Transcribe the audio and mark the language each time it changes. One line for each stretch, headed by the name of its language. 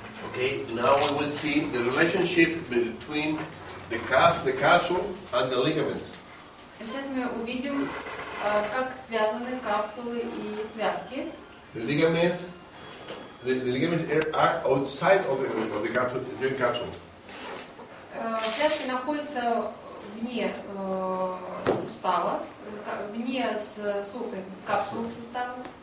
English: Okay, now we will see the relationship between the capsule and the ligaments.
Russian: Сейчас мы увидим, как связаны капсулы и связки.
English: The ligaments are outside of the capsule, the joint capsule.
Russian: Связки находятся вне сустава, вне капсулы сустава.